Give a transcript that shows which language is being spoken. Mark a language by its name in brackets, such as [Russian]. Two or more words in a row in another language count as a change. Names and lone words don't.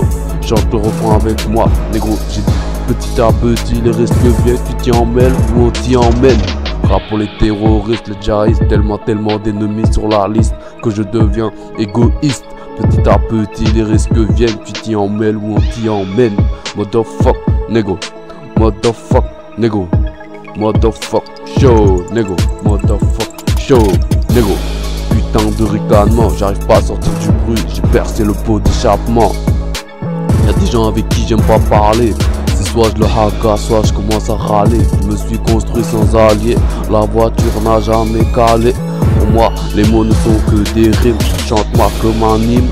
[French] Chante le refrain avec moi, négro, j'ai dit. Petit à petit, les risques viennent, tu t'y emmêles ou on t'y emmène. Rap pour les terroristes, les djihadistes, tellement d'ennemis sur la liste que je deviens égoïste. Petit à petit, les risques viennent, tu t'y emmêles ou on t'y emmène. [English] Motherfuck, nego. Motherfuck, nego. Motherfuck, show, nego. Motherfuck, show, nego. [French] Putain de ricanement, j'arrive pas à sortir du bruit, j'ai percé le pot d'échappement. Y'a des gens avec qui j'aime pas parler. C'est soit je le haka, soit je commence à râler. Je me suis construit sans alliés, la voiture n'a jamais calé. Pour moi, les mots ne sont que des rimes. Chante-moi comme un hymne.